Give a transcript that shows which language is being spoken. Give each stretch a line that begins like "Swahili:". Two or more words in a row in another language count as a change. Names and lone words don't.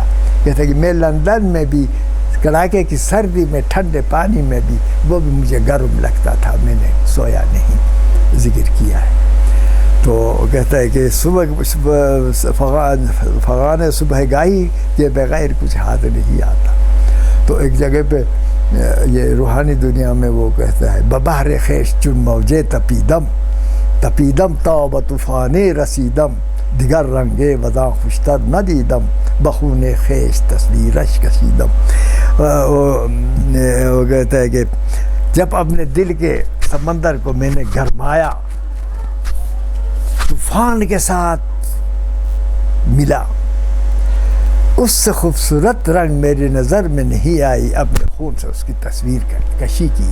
Urdu: کہتا ہے کہ میں لندن میں بھی کڑاکے کی سردی میں ٹھنڈے پانی میں بھی وہ بھی مجھے گرم لگتا تھا، میں نے سویا نہیں، ذکر کیا ہے. تو کہتا ہے کہ فغان صبح گاہی کے بغیر کچھ ہاتھ نہیں آتا. تو ایک جگہ پہ یہ روحانی دنیا میں وہ کہتا ہے
Persian: ببہر خیش چون موجے تپیدم، تپیدم تا با طوفان رسیدم، دیگر رنگے وزاں خوشتر ندیدم، بخون خیش تصویرش کشیدم.
Urdu: وہ کہتا ہے کہ جب اپنے دل کے سمندر کو میں نے گرمایا، طوفان کے ساتھ ملا، اس سے خوبصورت رنگ میری نظر میں نہیں آئی، اپنے خون سے اس کی تصویر کشی کی.